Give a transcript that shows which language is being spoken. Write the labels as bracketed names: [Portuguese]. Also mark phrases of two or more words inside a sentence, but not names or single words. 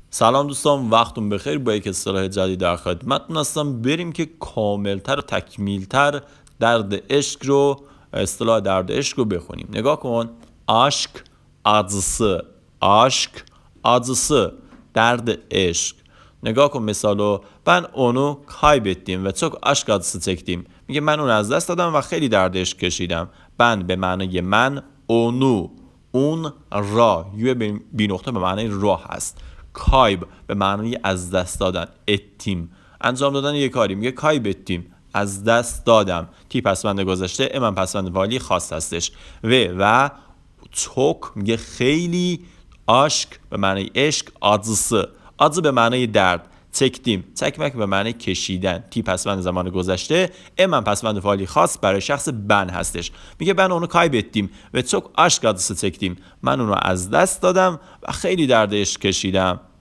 [Persian] سلام دوستان، وقتون بخیر. با یک اصطلاح جدید در خدمتتون هستم. بریم که کاملتر و تکمیلتر درد عشق رو، اصطلاح درد عشق رو بخونیم. نگاه کن. [Turkish] aşk acısı، aşk acısı، [Persian] درد عشق. نگاه کن مثالو. [Turkish] Ben onu kaybettim ve çok aşk acısı çektim. [Persian] میگه من اون از دست دادم و خیلی درد عشق کشیدم. Ben به معنای من، onu، اون را، یو بی نقطه به معنای راه هست. کایب به معنای از دست دادن. اتیم، انجام دادن یک کاری. میگه کایبتیم، از دست دادم. تی پسوند گذشته، امن پسوند فعلی خاص هستش. و çok میگه خیلی. aşk به معنای عشق. [Turkish] acısı، acı [Persian] به معنای درد. [Turkish] çektim, çekmek [Persian] به معنی کشیدن. تی پسوند زمان گذشته، امن پسوند فعلی خاص برای شخص بن هستش. [Turkish] میگه ben onu kaybettim ve çok aşk acısı çektim. [Persian] من اون رو از دست دادم و خیلی درد عشق کشیدم.